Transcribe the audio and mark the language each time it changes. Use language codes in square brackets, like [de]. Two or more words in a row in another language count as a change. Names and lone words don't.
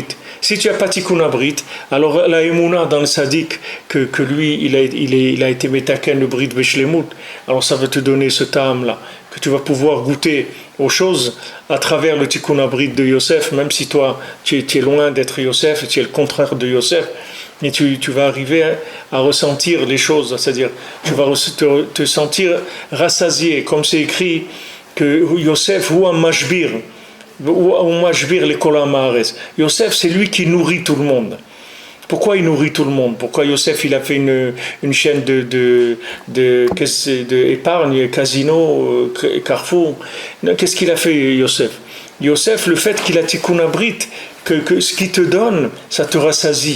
[fr] Si tu n'as pas [he] תיקון הברית, [fr] alors la Emouna dans le Sadiq, que lui, il a été Metaken, le [he] ברית בשלמות, [fr] alors ça va te donner ce ta'am-là, que tu vas pouvoir goûter aux choses à travers le [he] תיקון הברית [fr] de Yosef, même si toi, tu es loin d'être Yosef, tu es le contraire de Yosef. Mais tu vas arriver à ressentir les choses, c'est-à-dire tu vas te sentir rassasié, comme c'est écrit que Yosef [he] הוא המשביר לכל עם הארץ. [fr] Yosef, c'est lui qui nourrit tout le monde. Pourquoi il nourrit tout le monde ? Pourquoi Yosef il a fait une chaîne d'épargne, casino, Carrefour ? Qu'est-ce qu'il a fait Yosef ? Yosef, le fait qu'il a [he] תיקון הברית, [fr] que ce qu'il te donne, ça te rassasie.